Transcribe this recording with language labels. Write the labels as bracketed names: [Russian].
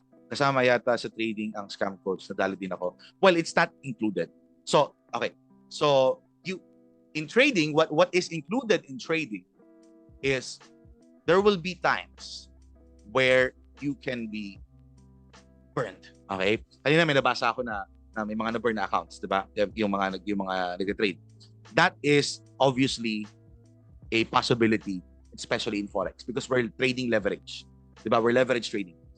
[Filipino] Kasama yata sa trading ang scam, coach. Nadali din ako. [English] Well, it's not included. [Filipino] So, okay. So, [English] in trading, what is included in trading is there will be times where you can be burned. Okay? [Filipino] Kanina may nabasa ako na may mga na-burn na accounts, 'di ba? Yung mga nag-trade. [English] That is obviously a possibility, especially in Forex, because we're trading leverage. 'Di ba? We're leverage trading.